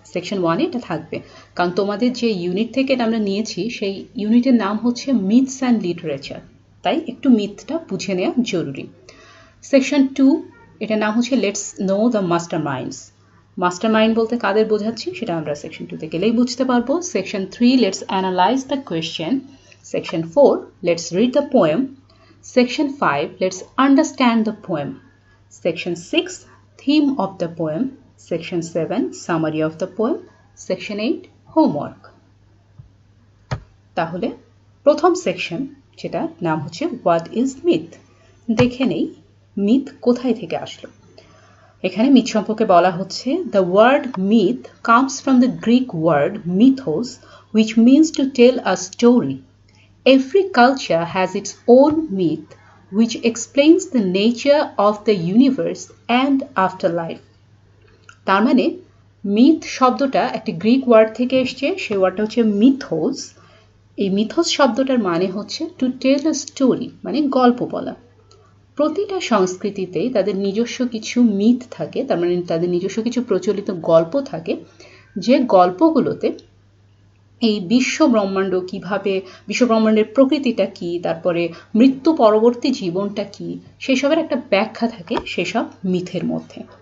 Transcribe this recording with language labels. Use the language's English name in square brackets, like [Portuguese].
[Bangla] Section 1-এ এটা থাকবে, কারণ তোমাদের যে ইউনিট থেকে এটা আমরা নিয়েছি সেই ইউনিটের নাম হচ্ছে মিথস অ্যান্ড লিটারেচার, তাই একটু মিথটা বুঝে নেওয়া জরুরি। [English] section 2 [Bangla] এটার নাম হচ্ছে [English] Let's know the master minds. [Bangla] Master mind বলতে কাদের বোঝাচ্ছি সেটা আমরা সেকশন 2-তে গেলেই বুঝতে পারবো। [English] Section 3 let's analyse the question. Section 4 let's read the poem. Section 5 let's understand the poem. Section 6 theme of the poem. Section 7 summary of the poem. Section 8 homework. [Bangla] তাহলে প্রথম section যেটা নাম হচ্ছে [English] What is myth. [Bangla] দেখে নেই myth কোথায় থেকে আসলো। এখানে মিথ সম্পর্কে বলা হচ্ছে [English] the word myth comes from the Greek word mythos which means to tell a story. Every culture has its own myth which explains the nature of the universe and afterlife. [Bangla] তার মানে myth শব্দটা একটা Greek word থেকে এসছে, সেই ওয়ার্ডটা হচ্ছে মিথোস। এই মিথোস শব্দটার মানে হচ্ছে [English] to tell a story, [Bangla] মানে গল্প বলা। প্রতিটা সংস্কৃতিতেই তাদের নিজস্ব কিছু মিথ থাকে, তার মানে তাদের নিজস্ব কিছু প্রচলিত গল্প থাকে, যে গল্পগুলোতে এই বিশ্ব ব্রহ্মাণ্ড কিভাবে, বিশ্ব ব্রহ্মাণ্ডের প্রকৃতিটা কি, তারপরে মৃত্যু পরবর্তী জীবনটা কি, সেসবের একটা ব্যাখ্যা থাকে সেসব মিথের মধ্যে।